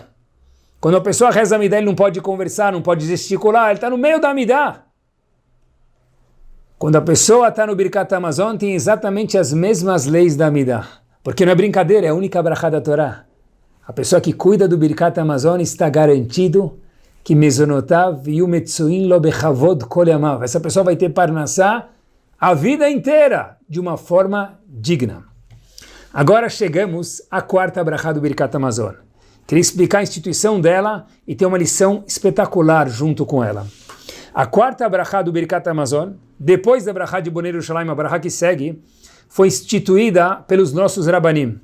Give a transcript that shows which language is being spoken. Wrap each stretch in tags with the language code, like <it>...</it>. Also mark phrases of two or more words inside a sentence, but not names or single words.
<pt>Quando a pessoa reza a Amidah, ele não pode conversar, não pode gesticular, ele está no meio da Amidah. Quando a pessoa está no Birkat Hamazon, tem exatamente as mesmas leis da Amidah. Porque não é brincadeira, é a única brachá da Torá. A pessoa que cuida do Birkat Hamazon está garantido que mezonotav e o</pt> <he>מצויין לו בכבוד כל ימיו.</he> <pt>Essa pessoa vai ter parnassá a vida inteira de uma forma digna. Agora chegamos à quarta brachá do Birkat Hamazon. Queria explicar a instituição dela e ter uma lição espetacular junto com ela. A quarta brachá do Birkat Hamazon, depois da brachá de Bonei Yerushalayim, a brachá que segue, foi instituída pelos nossos Rabanim.</pt>